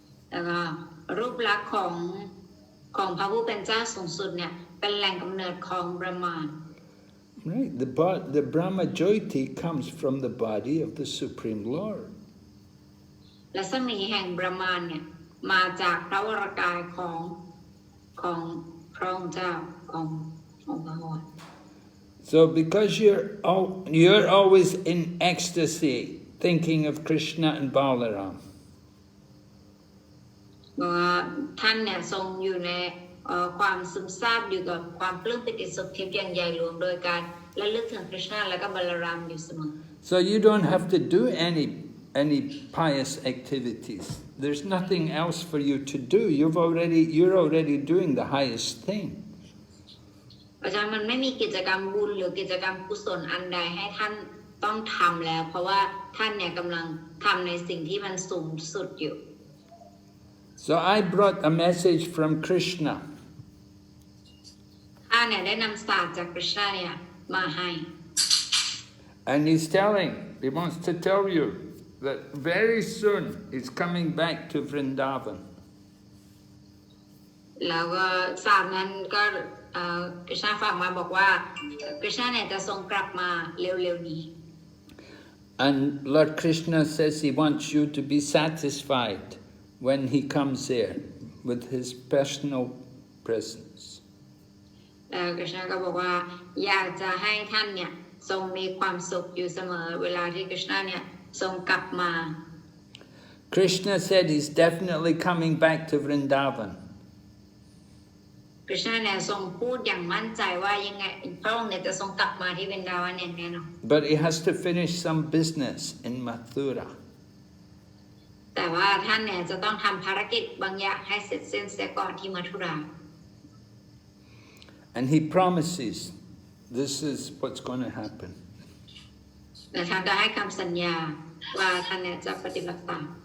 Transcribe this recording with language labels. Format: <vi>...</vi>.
<th>แล้วก็รูปลักษณ์ของพระผู้เป็นเจ้าสูงสุดเนี่ยเป็นแหล่งกำเนิดของบรหมาน</th> <en>Right, the Brahma Jyoti comes from the body of the Supreme Lord.</en> <th>และรัศมีแห่งบรหมานเนี่ยมาจากพระวรกายของพระองค์เจ้าของพระองค์</th> <en>So because you're always in ecstasy thinking of Krishna and Balaram.</en> <th>ว่าท่านเนี่ยทรงอยู่ในความซึมซาบอยู่กับความปลื้มปิติสุขทิพย์อย่างใหญ่หลวงโดยการระลึกถึงคริชนาและก็บัลรามอยู่เสมอ</th> <en>So you don't have to do any pious activities. There's nothing else for you to do. You're already doing the highest thing.</en> <th>เพราะฉะนั้นมันไม่มีกิจกรรมบุญหรือกิจกรรมกุศลอันใดให้ท่านต้องทำแล้วเพราะว่าท่านเนี่ยกำลังทำในสิ่งที่มันสูงสุดอยู่</th> <en>So I brought a message from Krishna.</en> <th>ท่านเนี่ยได้นำศาสตร์จากคริชนาเนี่ยมาให้</th> <en>And he wants to tell you that very soon he's coming back to Vṛndāvana.</en> <th>แล้วก็ศาสตร์นั้นก็คริชนาฝากมาบอกว่าคริชนาเนี่ยจะทรงกลับมาเร็วๆนี้</th> <en>And Lord Krishna says he wants you to be satisfied when he comes there with his personal presence.</en> <th>คริชนาก็บอกว่าอยากจะให้ท่านเนี่ยทรงมีความสุขอยู่เสมอเวลาที่คริชนาเนี่ยทรงกลับมา</th> <en>Krishna said he's definitely coming back to Vṛndāvana.</en> <th>คริชนาเนี่ยทรงพูดอย่างมั่นใจว่ายังไงพระองค์เนี่ยจะทรงกลับมาที่วรินดาวันอย่างแน่นอน</th> <en>But he has to finish some business in Mathura.</en> <th>แต่ว่าท่านเนี่ยจะต้องทำภารกิจบางอย่างให้เสร็จสิ้นเสียก่อนที่มัทุรา</th> <en>And he promises this is what's going to happen.</en> <th>แต่ท่านก็ให้คำสัญญาว่าท่านเนี่ยจะปฏิบัติตาม</th>